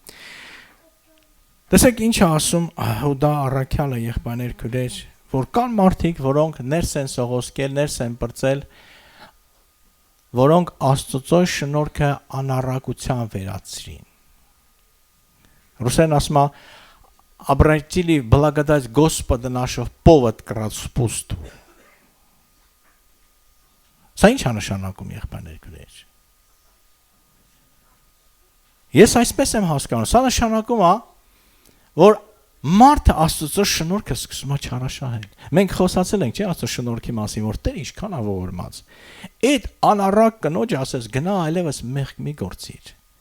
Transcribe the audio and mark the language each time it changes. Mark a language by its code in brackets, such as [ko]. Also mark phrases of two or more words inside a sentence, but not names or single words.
[hy] Տեսեք ինչ է ասում Հուդա առաքյալը, եղբայրներ քույրեր, որ կան մարդիկ, որոնք ներս են սողոսկել, ներս են բրծել, որոնք Աստծո շնորհքը անառակության վերածրին։ Ռուսեն ասում է [ru] обратили благодать Господа нашего повод к распусту։ [hy] Սա ինչ է նշանակում, եղբայրներ քույրեր։ Ես այսպես եմ հասկանում, սա նշանակում է, որ մարդը Աստծո շնորհքը սկսում է չարաշահել։ Մենք խոսացել ենք, չէ՞, Աստծո շնորհքի մասին, որ Տեր ինչքան ավորմաց։ Այդ անառակ կնոջը ասես գնա այլևս մեղք մի գործիր։